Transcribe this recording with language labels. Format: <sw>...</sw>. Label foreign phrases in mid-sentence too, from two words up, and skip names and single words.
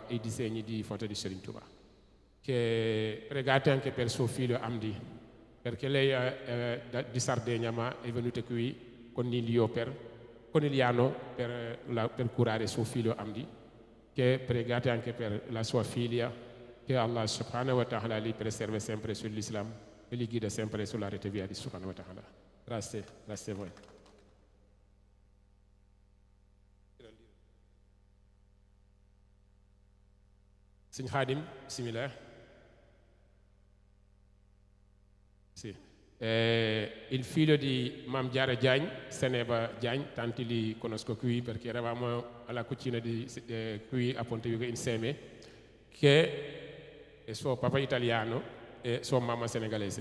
<it>e i disegni di foto di Serigne Touba che pregate anche per suo figlio Amdi perché lei è di Sardegna ma è venuta qui con Conigliano per curare suo figlio Amdi che pregate anche per la sua figlia che Allah</it> <ar>سبحانه وتعالى</ar> <it>li preserve sempre sull'Islam e li guida sempre sulla rete via di</it> <ar>سبحانه وتعالى.</ar> <it>Grazie a voi. Signor Khadim, bismillah. Sì. Il figlio di Mam Diarra Diagne, Seneba Diagne, tanti li conosco qui perché eravamo alla cucina qui a Pontevico insieme, che è suo papà italiano e sua mamma senegalese.</it>